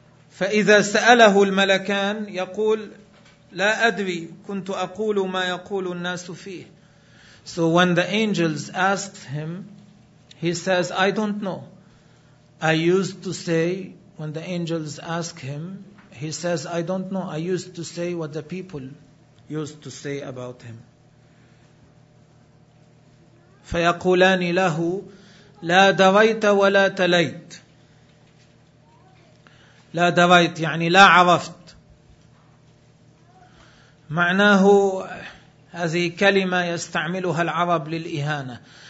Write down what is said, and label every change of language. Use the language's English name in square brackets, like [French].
[Arabic] فإذا سأله الملكان يقول لا أدري كنت أقول ما يقول الناس فيه. [English] So when the angels asked him, he says, I don't know. I used to say, when the angels ask him, he says, I don't know. I used to say what the people used to say about him. [Arabic] فيقولان له لا دريت ولا تليت. لا دريت يعني لا عرفت. معناه هذه كلمة يستعملها العرب للإهانة.